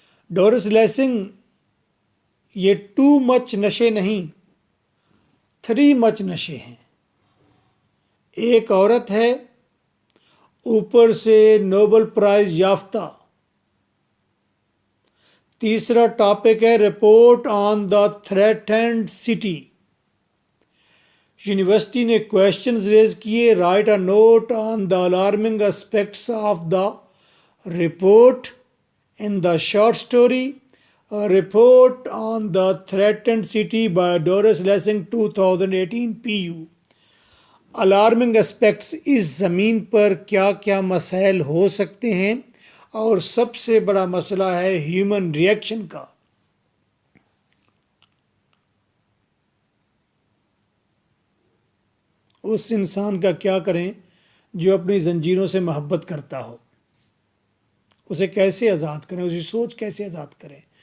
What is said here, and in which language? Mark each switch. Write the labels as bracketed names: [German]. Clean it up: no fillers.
[Urdu] Doors lessening یہ 2 مچ نشے نہیں، 3 مچ نشے ہیں۔ ایک عورت ہے، اوپر سے نوبل پرائز یافتہ۔ تیسرا ٹاپک ہے report on the threatened city, university نے کویشچنز ریز کیے. [English] Write a note on the alarming aspects of the report in the short story, a report on the threatened city by Doris Lessing 2018 PU. [Urdu] Alarming aspects اس زمین پر کیا کیا مسائل ہو سکتے ہیں اور سب سے بڑا مسئلہ ہے ہیومن ریئیکشن کا. اس انسان کا کیا کریں جو اپنی زنجیروں سے محبت کرتا ہو, اسے کیسے آزاد کریں, اسی سوچ کیسے آزاد کریں.